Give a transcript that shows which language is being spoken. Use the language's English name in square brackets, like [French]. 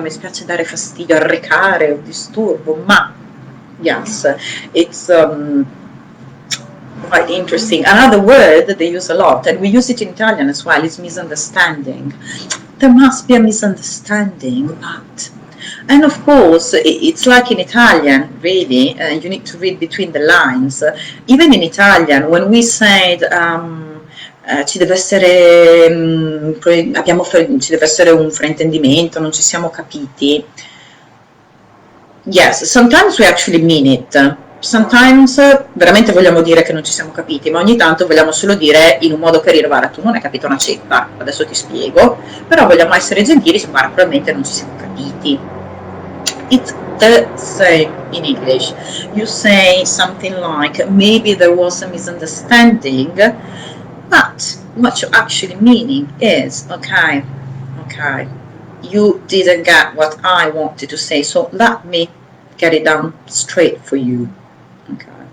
[Italian] Mi spiace dare fastidio, arrecare o disturbo, ma [English] yes, it's quite interesting. Another word that they use a lot, and we use it in Italian as well, is misunderstanding. There must be a misunderstanding, but... And of course, it's like in Italian, really, you need to read between the lines. Even in Italian, when we said [Italian] ci deve essere ci deve essere un fraintendimento, non ci siamo capiti. [English] Yes, sometimes we actually mean it. [Italian] Sometimes veramente vogliamo dire che non ci siamo capiti, ma ogni tanto vogliamo solo dire in un modo carino, guarda, tu non hai capito una ceppa, adesso ti spiego, però vogliamo essere gentili, guarda, probabilmente non ci siamo capiti. [English] It's the same in English. You say something like, maybe there was a misunderstanding, but what you're actually meaning is, okay, you didn't get what I wanted to say, so let me get it down straight for you. Okay.